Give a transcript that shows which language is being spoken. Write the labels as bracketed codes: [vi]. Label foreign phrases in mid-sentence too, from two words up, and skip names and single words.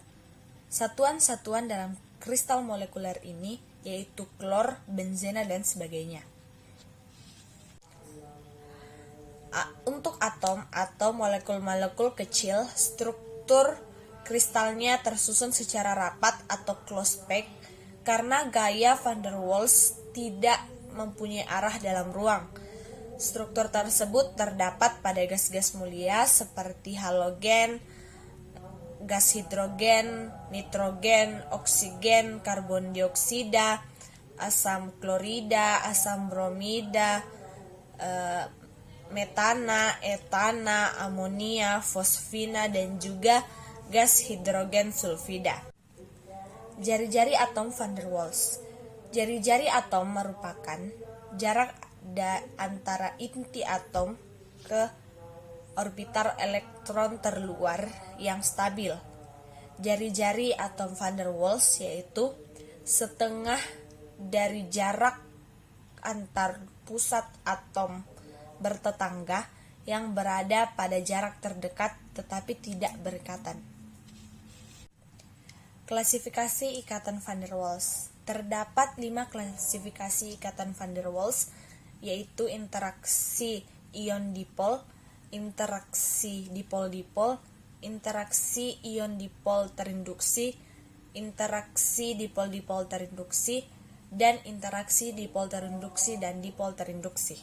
[id] Satuan-satuan dalam kristal molekuler ini yaitu klor, benzena, dan sebagainya. Untuk atom atau molekul-molekul kecil, struktur kristalnya tersusun secara rapat atau [en] close pack [id] karena gaya van der Waals tidak mempunyai arah dalam ruang. Struktur tersebut terdapat pada gas-gas mulia seperti halogen, gas hidrogen, nitrogen, oksigen, karbon dioksida, asam klorida, asam bromida, metana, etana, amonia, fosfina, dan juga gas hidrogen sulfida. Jari-jari atom van der Waals. Jari-jari atom merupakan jarak antara inti atom ke orbital elektron terluar yang stabil. Jari-jari atom van der Waals yaitu setengah dari jarak antar pusat atom bertetangga yang berada pada jarak terdekat tetapi tidak berdekatan. Klasifikasi ikatan van der Waals. Terdapat 5 klasifikasi ikatan van der Waals, yaitu interaksi ion-dipol, interaksi dipol-dipol, interaksi ion-dipol terinduksi, interaksi dipol-dipol terinduksi, dan interaksi dipol terinduksi dan dipol terinduksi.